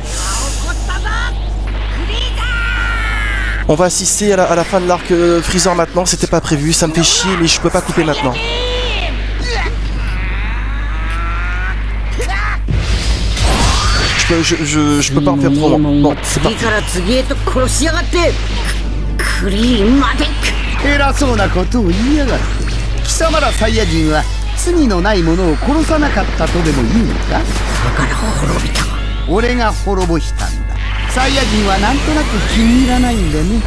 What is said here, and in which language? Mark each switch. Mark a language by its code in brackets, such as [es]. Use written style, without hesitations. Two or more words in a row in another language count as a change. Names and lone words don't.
[fr] On va assister à la fin de l'arc Freezer maintenant, c'était pas prévu, ça me fait chier mais je peux pas couper maintenant. Je peux pas en faire trop long. Bon, c'est parti. [ja] 偉そうなことを言いやがって貴様らサイヤ人は罪のない者を殺さなかったとでも言うのか。だから滅びた。俺が滅ぼしたんだ。サイヤ人はなんとなく気に入らないんでね。